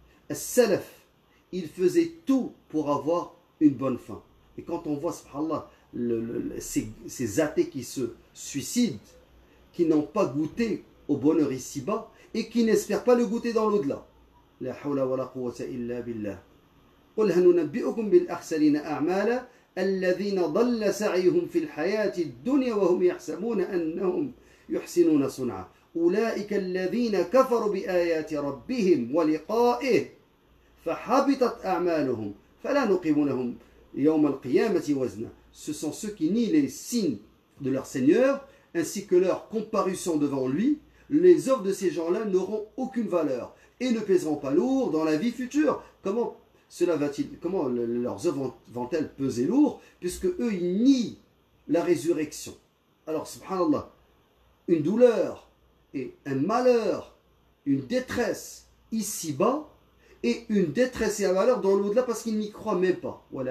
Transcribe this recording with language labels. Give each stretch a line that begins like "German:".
French: As-salaf, il faisait tout pour avoir une bonne fin. Et quand on voit, subhanallah, ces athées qui se suicident, qui n'ont pas goûté au bonheur ici-bas et qui n'espèrent pas le goûter dans l'au-delà.
Arabic: La hawla wa la quwwata illa billah. قل هل ننبئكم بالأخسرين أعمالا الذين ضل سعيهم في الحياة الدنيا وهم يحسبون أنهم يحسنون صنعا أولئك الذين كفروا بآيات ربهم ولقائه فحبطت أعمالهم فلا نقيم لهم يوم القيامة وزنا.
French: Ce sont ceux qui nient les signes de leur Seigneur ainsi que leur comparution devant lui, les œuvres de ces gens-là n'auront aucune valeur et ne pèseront pas lourd dans la vie future. Comment leurs œuvres vont-elles peser lourd, puisque eux ils nient la résurrection. Alors, subhanallah, une douleur et un malheur, une détresse ici-bas, et une détresse et un malheur dans l'au-delà parce qu'ils n'y croient même pas.